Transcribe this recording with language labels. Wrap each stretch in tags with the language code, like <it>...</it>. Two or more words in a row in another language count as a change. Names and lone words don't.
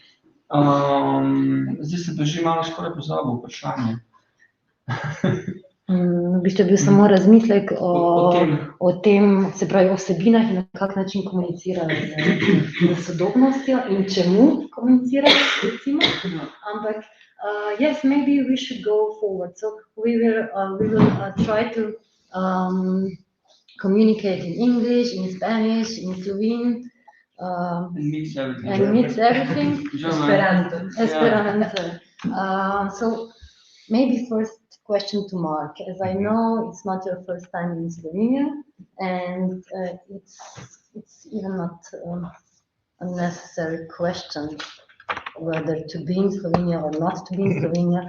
<sl>Zdaj se pa že malo skoraj pozabil vprašanje. V bistvu je bil samo razmislek o tem, se pravi o vsebinah in na kak način komunicirajo z sodobnostjo in čemu komunicirajo, recimo.</sl> <en>Ampak yes, maybe we should go forward. So we will try to communicate in English, in Spanish, in Slovene, and mix everything. Esperanto. So maybe first question to Mark, as I know it's not your first time in Slovenia, and it's even not a necessary question whether to be in Slovenia or not to be in Slovenia.</en>